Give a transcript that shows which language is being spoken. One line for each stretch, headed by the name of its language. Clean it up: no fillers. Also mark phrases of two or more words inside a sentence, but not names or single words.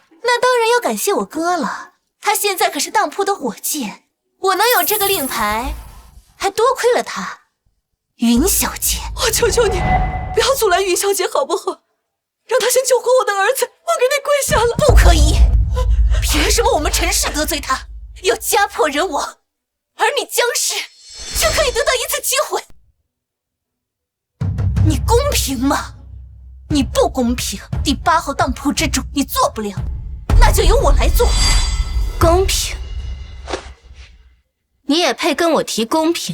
Chinese: 那当然要感謝我哥了，他現在可是當鋪的伙計，我能有這個令牌，還多虧了他。雲小姐，我求求你，不要阻攔雲小姐好不好？讓她先救活我的兒子，我給你跪下了。不可以！憑什麼我們陳氏得罪他，要家破人亡，而你江氏卻可以得到一次機會？你公平嗎？你不公平，第8號當鋪之主你做不了，那就由我來做。公平？你也配跟我提公平？